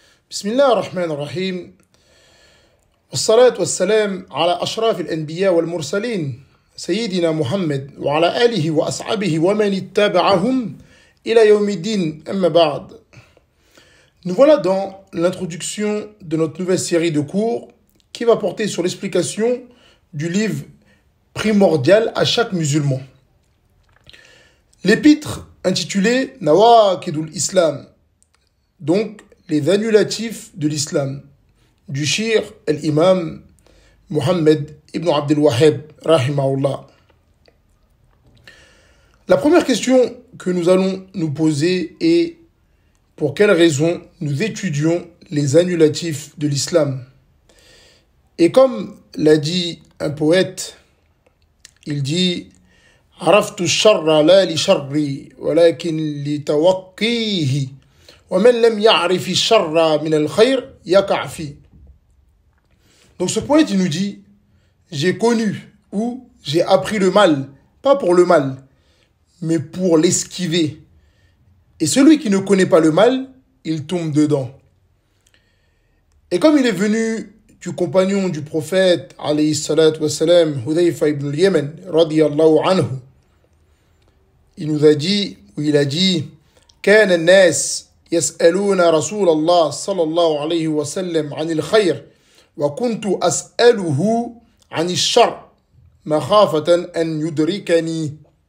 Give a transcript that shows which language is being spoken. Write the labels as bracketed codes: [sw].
[ar] بسم الله الرحمن الرحيم والصلاة والسلام على أشراف الأنبياء والمرسلين سيدنا محمد وعلى آله وأصحابه ومن اتبعهم إلى يوم الدين أما بعد. [fr] Nous voilà dans l'introduction de notre nouvelle série de cours qui va porter sur l'explication du livre primordial à chaque musulman. L'épître intitulée Nawaqidul Islam, donc les annulatifs de l'islam, du shir al-imam Mohammed ibn Abdel Wahhab, rahimahullah. La première question que nous allons nous poser est pour quelle raison nous étudions les annulatifs de l'islam. Et comme l'a dit un poète, il dit [ar] عرفت الشر لا لشري ولكن لتوقيه ومن لم يعرف الشر من الخير يقع فيه. [fr] Donc ce poète il nous dit j'ai connu ou j'ai appris le mal, pas pour le mal, mais pour l'esquiver. Et celui qui ne connaît pas le mal, il tombe dedans. Et comme il est venu du compagnon du prophète, alayhi salatu wassalam, Hudayfa ibn al-Yaman, radiyallahu anhu, il nous a dit, ou il a dit, [ar] كان الناس يسألون رسول الله صلى الله عليه وسلم عن الخير وكنت أسأله عن الشر مخافة أن يدركني.